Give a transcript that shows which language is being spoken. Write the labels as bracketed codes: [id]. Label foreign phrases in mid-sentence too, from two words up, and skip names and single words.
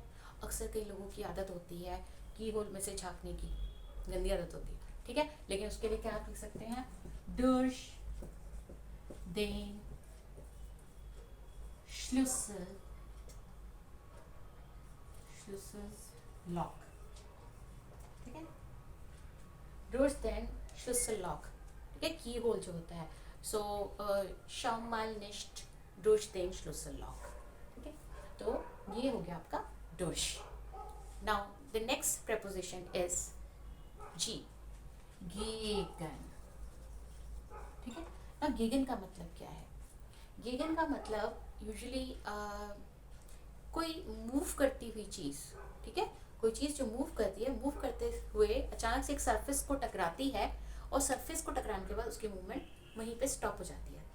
[hi] अक्सर कई लोगों की आदत होती है [en] key hole [hi] में से झांकने की, गंदी आदत होती है, ठीक है, लेकिन उसके लिए क्या आप लिख सकते हैं? [de] डोश den Schlüsselloch. [hi] ठीक है, [de] durch den Schlüsselloch. [hi] ठीक है, [en] key hole [hi] जो होता है. [de] सो schau mal nicht durch den Schlüsselloch. [hi] ठीक है, तो ये हो गया आपका durch. [en] Now the next preposition is G. [de] gegen. [hi] ठीक है, अब गेगन का मतलब क्या है? गेगन का मतलब यूजुअली कोई मूव करती हुई चीज़. ठीक है, कोई चीज़ जो मूव करती है, मूव करते हुए अचानक से एक सरफेस को टकराती है, और सरफेस को टकराने के बाद उसकी मूवमेंट वहीं पे स्टॉप हो जाती है.